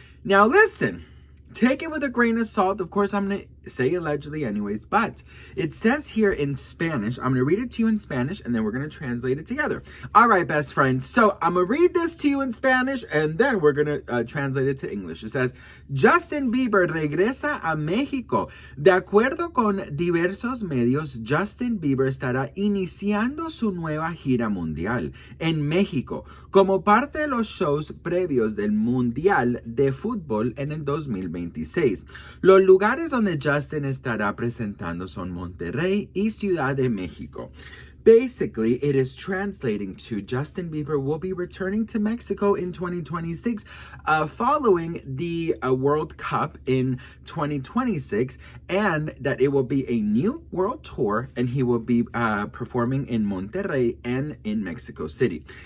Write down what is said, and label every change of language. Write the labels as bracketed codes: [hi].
[en] Now, listen, take it with a grain of salt. Of course, I'm going to say allegedly anyways, but it says here in Spanish. I'm going to read it to you in Spanish, and then we're going to translate it together. All right, best friends. So I'm going to read this to you in Spanish, and then we're going to translate it to English. It says, Justin Bieber [es] regresa a México. De acuerdo con diversos medios, Justin Bieber estará iniciando su nueva gira mundial en México como parte de los shows previos del Mundial de Fútbol en el 2026. Los lugares donde Justin estará presentando son Monterrey y Ciudad de México. [en] Basically, it is translating to Justin Bieber will be returning to Mexico in 2026 following the World Cup in 2026, and that it will be a new world tour, and he will be performing in Monterrey and in Mexico City.